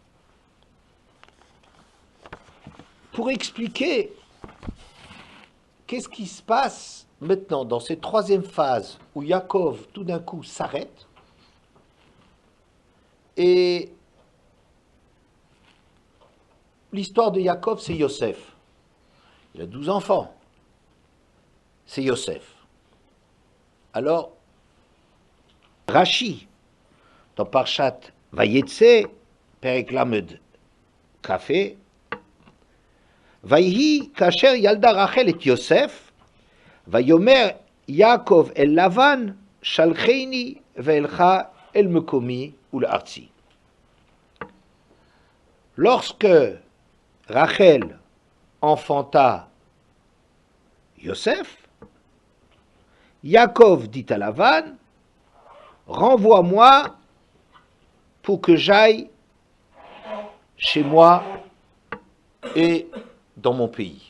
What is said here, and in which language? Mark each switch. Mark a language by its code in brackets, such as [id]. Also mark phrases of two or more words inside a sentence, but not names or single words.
[fr] pour expliquer qu'est-ce qui se passe maintenant dans cette troisième phase où Yaakov tout d'un coup s'arrête et l'histoire de Yaakov, c'est Yosef. Il a 12 enfants. C'est Yosef. [he] Alors, Rashi, dans פרשת ויצא, פרק ל כ, ויהי כאשר ילדה רחל את יוסף, ויאמר יעקב אל לבן, שלחני ואלכה אל מקומי ולארצי. [fr] Lorsque Rachel enfanta Yosef, Yaakov dit à Lavan, renvoie-moi pour que j'aille chez moi et dans mon pays.